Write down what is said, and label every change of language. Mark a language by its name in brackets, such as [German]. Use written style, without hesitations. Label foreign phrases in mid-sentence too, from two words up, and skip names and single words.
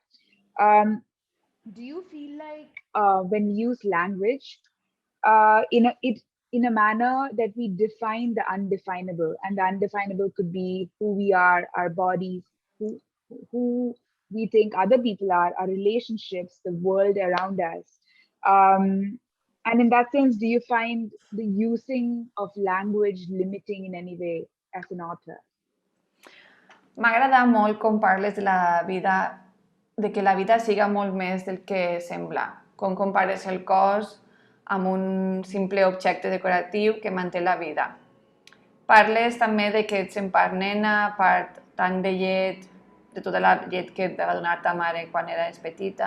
[English] Do you feel like when you use language, in a manner that we define the undefinable, and the undefinable could be who we are, our bodies, who we think other people are, our relationships, the world around us. And in that sense, do you find the using of language limiting in any way as an author? [Catalan] M'agrada molt com parles de la vida, de que la vida siga molt més del que sembla, com compares el cos amb un simple objecte decoratiu que manté la vida. Parles també de que ets en part nena, part tant de llet, de tota la llet que et va donar ta mare quan eres petita.